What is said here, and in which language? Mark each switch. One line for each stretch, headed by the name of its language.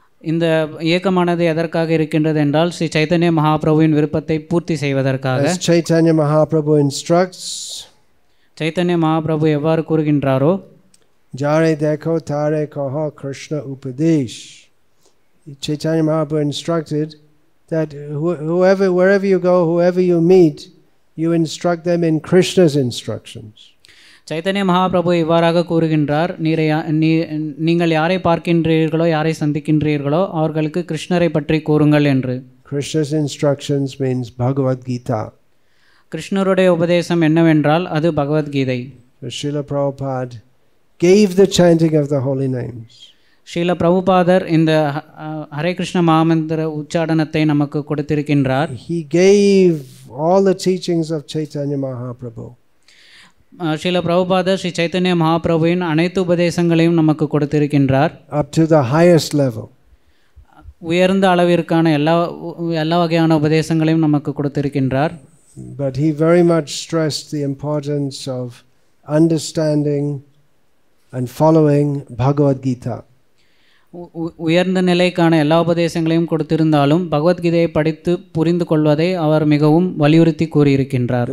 Tamil: இந்த இயக்கமானது எதற்காக இருக்கின்றது என்றால் ஸ்ரீ சைத்தன்ய மகாபிரபுவின் விருப்பத்தை பூர்த்தி செய்வதற்காக.
English: As Chaitanya Mahaprabhu instructs,
Tamil: Chaitanya Mahaprabhu எவ்வாறு கூறுகின்றாரோ
Bangla: Jare dekho tare kaha Krishna upadesh.
English: Chaitanya Mahaprabhu instructed that wherever you go, whoever you meet, you instruct them in Krishna's instructions.
Tamil: Chaitanya Mahaprabhu இவ்வாறாக கூறுகின்றார், நீங்கள் யாரை பார்க்கின்றீர்களோ யாரை சந்திக்கின்றீர்களோ அவர்களுக்கு கிருஷ்ணரை பற்றி கூறுங்கள் என்று.
English: Krishna's instructions means Bhagavad Gita.
Tamil: கிருஷ்ணருடைய உபதேசம் என்னவென்றால் அது Bhagavad Gita.
English: Srila Prabhupada gave the chanting of the holy names.
Tamil: Srila பிரபுபாதர் இந்த ஹரே கிருஷ்ண மகாமந்திர உச்சாடனத்தை நமக்கு கொடுத்திருக்கின்றார்.
English: He gave all the teachings of Chaitanya Mahaprabhu.
Tamil: Srila பிரபுபாதர் ஸ்ரீ சைத்தன்ய மகாபிரபுவின் அனைத்து உபதேசங்களையும் நமக்கு கொடுத்திருக்கின்றார்.
English: Up to the highest level.
Tamil: உயர்ந்த அளவிற்கான எல்லா வகையான உபதேசங்களையும் நமக்கு கொடுத்திருக்கின்றார்.
English: But he very much stressed the importance of understanding and following Bhagavad Gita.
Tamil: உயர்ந்த நிலைக்கான எல்லா உபதேசங்களையும் கொடுத்திருந்தாலும் பகவத்கீதையை படித்து புரிந்து கொள்வதை அவர் மிகவும் வலியுறுத்தி கூறியிருக்கின்றார்.